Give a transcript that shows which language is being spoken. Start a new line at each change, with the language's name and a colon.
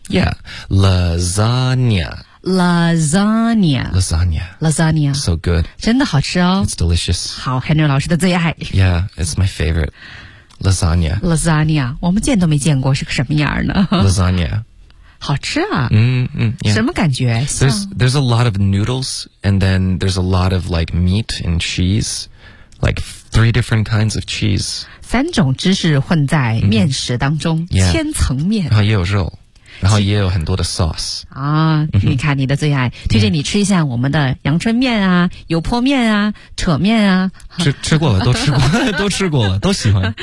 English: ，yeah，lasagna。 Lasagna. So good.
Chinese: 真的好吃哦。
English: It's delicious.
Chinese: 好 ,Henry 老师的最爱。
English: Yeah, it's my favorite. Lasagna. Lasagna.
Chinese: 我们见都没见过是个什么样呢。
English: Lasagna.
Chinese: 好吃啊。嗯嗯。什么感觉
English: there's a lot of noodles, and then there's a lot of like meat and cheese. Like three different kinds of cheese.
Chinese: 三种芝士混在面食当中。
English: Mm-hmm. Yeah.
Chinese: 千层面。然后也有肉。然后也有很多的 sauce 啊、哦，你看你的最爱、嗯，推荐你吃一下我们的阳春面啊、油泼面啊、扯面啊。吃过了，都吃过，都吃过了，都喜欢，